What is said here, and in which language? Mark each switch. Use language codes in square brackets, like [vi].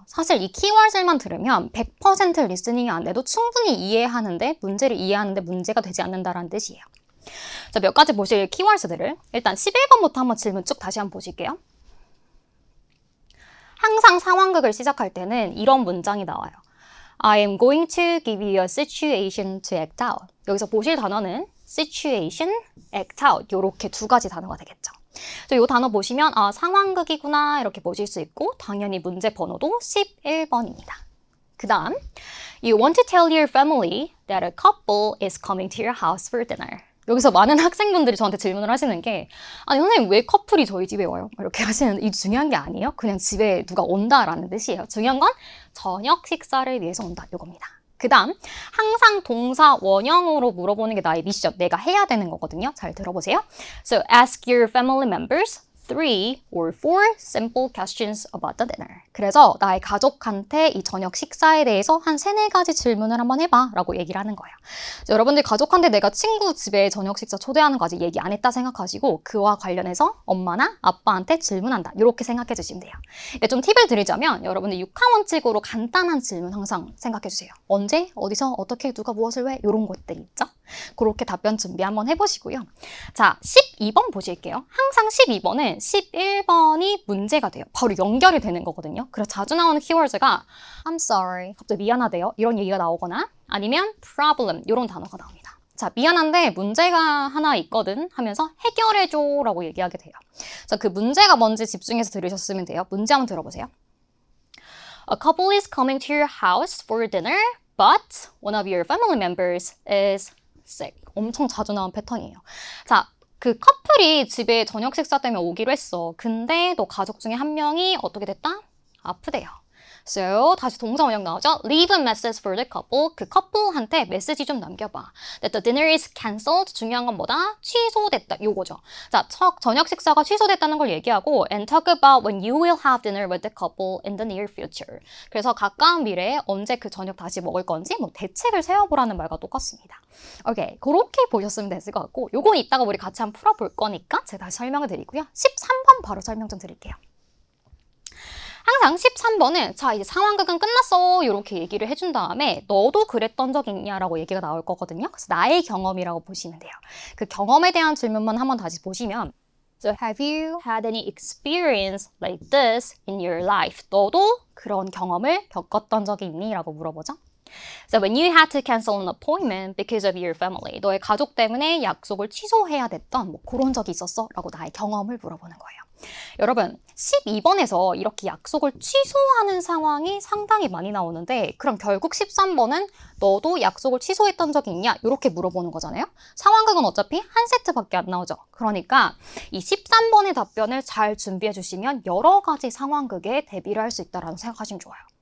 [ko] 사실 이 키워드만 들으면 100% 리스닝이 안 돼도 충분히 이해하는데, 문제를 이해하는데 문제가 되지 않는다라는 뜻이에요. 자, 몇 가지 보실 키워드들을 일단 11번부터 한번 질문 쭉 다시 한번 보실게요. 항상 상황극을 시작할 때는 이런 문장이 나와요. [en] I am going to give you a situation to act out. [ko] 여기서 보실 단어는 situation, act out 이렇게 두 가지 단어가 되겠죠. 이 단어 보시면 아, 상황극이구나 이렇게 보실 수 있고 당연히 문제 번호도 11번입니다. 그 다음 [en] You want to tell your family that a couple is coming to your house for dinner. [ko] 여기서 많은 학생분들이 저한테 질문을 하시는 게 아니 선생님 왜 커플이 저희 집에 와요? 이렇게 하시는데 이 중요한 게 아니에요. 그냥 집에 누가 온다라는 뜻이에요. 중요한 건 저녁 식사를 위해서 온다 이겁니다. 그 다음 항상 동사 원형으로 물어보는 게 나의 미션, 내가 해야 되는 거거든요. 잘 들어보세요. [en] So ask your family members 3 or 4 simple questions about the dinner. [ko] 그래서 나의 가족한테 이 저녁 식사에 대해서 한 3-4가지 질문을 한번 해봐 라고 얘기를 하는 거예요. 여러분들 가족한테 내가 친구 집에 저녁 식사 초대하는 거 아직 얘기 안 했다 생각하시고 그와 관련해서 엄마나 아빠한테 질문한다 이렇게 생각해 주시면 돼요. 좀 팁을 드리자면 여러분들 6화 원칙으로 간단한 질문 항상 생각해 주세요. 언제, 어디서, 어떻게, 누가, 무엇을, 왜 이런 것들이 있죠. 그렇게 답변 준비 한번 해보시고요. 자, 12번 보실게요. 항상 12번은 11번이 문제가 돼요. 바로 연결이 되는 거거든요. 그래서 자주 나오는 키워드가 [en] I'm sorry, [ko] 갑자기 미안하대요. 이런 얘기가 나오거나 아니면 problem 이런 단어가 나옵니다. 자, 미안한데 문제가 하나 있거든 하면서 해결해줘 라고 얘기하게 돼요. 자, 그 문제가 뭔지 집중해서 들으셨으면 돼요. 문제 한번 들어보세요. A couple is coming to your house for dinner, but one of your family members is sick. 엄청 자주 나온 패턴이에요. 자, 그 커플이 집에 저녁 식사 때문에 오기로 했어. 근데 너 가족 중에 한 명이 어떻게 됐다? 아프대요. So, 다시 동사 원형 나오죠? [en] Leave a message for the couple. [ko] 그 커플한테 메시지 좀 남겨봐. [en] That the dinner is cancelled. [ko] 중요한 건 뭐다? 취소됐다. 요거죠. 자, 저녁 식사가 취소됐다는 걸 얘기하고 [en] and talk about when you will have dinner with the couple in the near future. [ko] 그래서 가까운 미래에 언제 그 저녁 다시 먹을 건지 뭐 대책을 세워보라는 말과 똑같습니다. 오케이, 그렇게 보셨으면 됐을 것 같고 요건 이따가 우리 같이 한번 풀어볼 거니까 제가 다시 설명을 드리고요. 13번 바로 설명 좀 드릴게요. 항상 13번은 자 이제 상황극은 끝났어 이렇게 얘기를 해준 다음에 너도 그랬던 적 있냐라고 얘기가 나올 거거든요. 그래서 나의 경험이라고 보시면 돼요. 그 경험에 대한 질문만 한번 다시 보시면 [en] So have you had any experience like this in your life? [ko] 너도 그런 경험을 겪었던 적이 있니? 라고 물어보죠. [en] So when you had to cancel an appointment because of your family, [ko] 너의 가족 때문에 약속을 취소해야 됐던 뭐 그런 적이 있었어? 라고 나의 경험을 물어보는 거예요. 여러분 12번에서 이렇게 약속을 취소하는 상황이 상당히 많이 나오는데 그럼 결국 13번은 너도 약속을 취소했던 적이 있냐? 이렇게 물어보는 거잖아요. 상황극은 어차피 한 세트밖에 안 나오죠. 그러니까 이 13번의 답변을 잘 준비해 주시면 여러 가지 상황극에 대비를 할 수 있다고 생각하시면 좋아요.